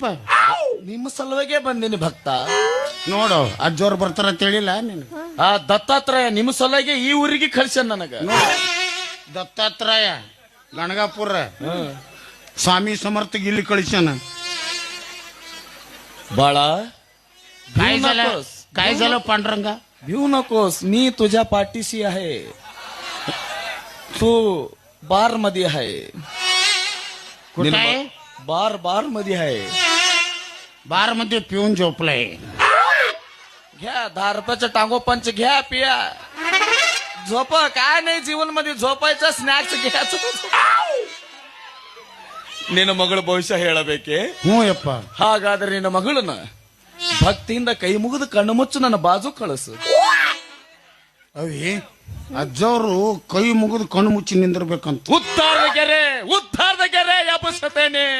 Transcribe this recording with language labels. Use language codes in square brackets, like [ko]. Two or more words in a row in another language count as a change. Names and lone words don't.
[kn] ನಿಮ್ಮ ಸಲುವಾಗೆ ಬಂದಿನಿ ಭಕ್ತ. ನೋಡು ಅಜ್ಜೋರ್ ಬರ್ತಾರ ಅಂತ ಹೇಳಿಲ್ಲ ನೀನು. ಆ ದತ್ತಾತ್ರೇಯ ನಿಮ್ಮ ಸಲುವಾಗೆ ಈ ಊರಿಗೆ ಕಳ್ಸ್ಯಾನ ನನಗ. ದತ್ತಾತ್ರೇಯ ಗಣಗಾಪುರ ಸ್ವಾಮಿ ಸಮರ್ಥಗೆ ಇಲ್ಲಿ ಕಳಿಸ್ಯಾನ. ಬಾಳ [mr] काय झालं पांडुरंगा? भिऊ नकोस, मी तुझ्या पाठीशी आहे. तू बार मध्ये आहे. कुठे आहे? बार मध्ये आहे. बार मध्ये पिऊन झोपलाय. घ्या 10 रुपयाचं टांगो पंच घ्या, पिया, झोप. काय नाही जीवन मध्ये झोपायचं, स्नॅक्स घ्यायचं. [kn] ನಿನ್ನ ಮಗಳ ಭವಿಷ್ಯ ಹೇಳಬೇಕೆ? ಹ್ಞೂ ಯಪ್ಪ. ಹಾಗಾದ್ರೆ ನಿನ್ನ ಮಗಳನ್ನ ಭಕ್ತಿಯಿಂದ ಕೈ ಮುಗಿದು ಕಣ್ಣು ಮುಚ್ಚು ನನ್ನ ಬಾಜು ಕಳಿಸು. ಅವಿ ಅಜ್ಜವರು ಕೈ ಮುಗಿದು ಕಣ್ಣು ಮುಚ್ಚಿ ನಿಂದಿರ್ಬೇಕಂತ. ಉದ್ಧಾರದ ಗೆರೆ ಎಬ್ಬಿಸುತ್ತೇನೆ.